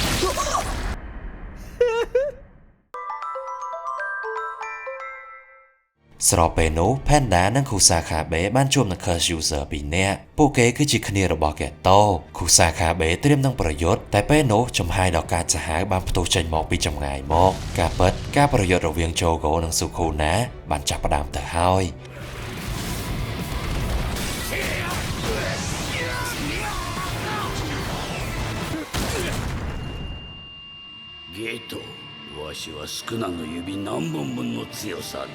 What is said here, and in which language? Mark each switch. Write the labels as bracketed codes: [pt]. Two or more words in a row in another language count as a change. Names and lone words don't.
[km] ស្របពេលនោះ Panda និង Kusakabe បានជួបនឹង [en] Curse User [km] ពីរនាក់ពួកគេគឺជាគ្នារបស់ Geto Kusakabe ត្រៀមនឹងប្រយុទ្ធតែពេលនោះចំហាយដ៏កាចសាហាវបានផ្ទុះចេញមកពីចម្ងាយមកការពិតការប្រយុទ្ធរវាង Jogo និង Sukuna បានចាប់ផ្ដើមទៅហើយ [ja] ゲートわしはスクナの指何本分の強さだ